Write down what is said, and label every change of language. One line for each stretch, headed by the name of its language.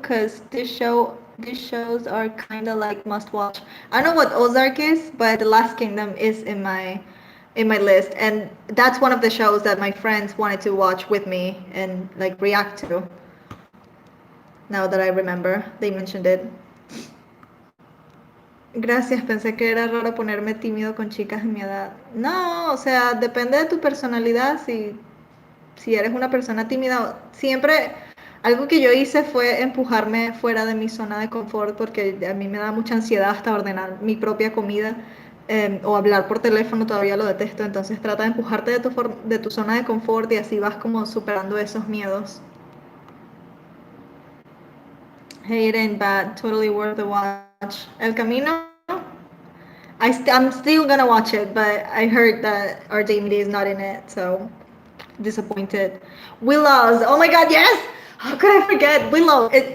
English: Cause these shows are kind of like must watch. I don't know what Ozark is, but The Last Kingdom is in my list, and that's one of the shows that my friends wanted to watch with me and like react to. Now that I remember, they mentioned it.
Spanish: Gracias, pensé que era raro ponerme tímido con chicas de mi edad. No, o sea, depende de tu personalidad. Si eres una persona tímida, siempre algo que yo hice fue empujarme fuera de mi zona de confort porque a mí me da mucha ansiedad hasta ordenar mi propia comida o hablar por teléfono, todavía lo detesto. Entonces trata de empujarte de tu zona de confort y así vas como superando esos miedos.
English: Hey, it ain't bad. Totally worth the watch. El Camino, I'm still gonna watch it, but I heard that our Jamie is not in it, so disappointed. Willows, oh my god, yes! How could I forget Willow?